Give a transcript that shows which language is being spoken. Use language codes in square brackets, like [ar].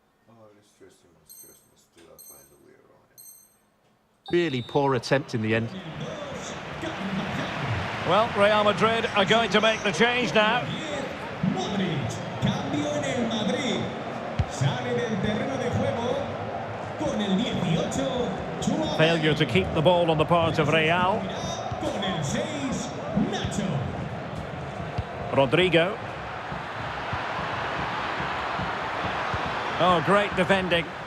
[en] Oh, this stress me, still I find a way around it. Really poor attempt in the end. Well, Real Madrid are going to make the change now. [es] Modric, cambio en el Madrid. Sale del terreno de juego con el 18. Joao. [en] Failure to keep the ball on the part of Real. [es] Con el 6, Nacho. Rodrigo. [en] Oh, great defending.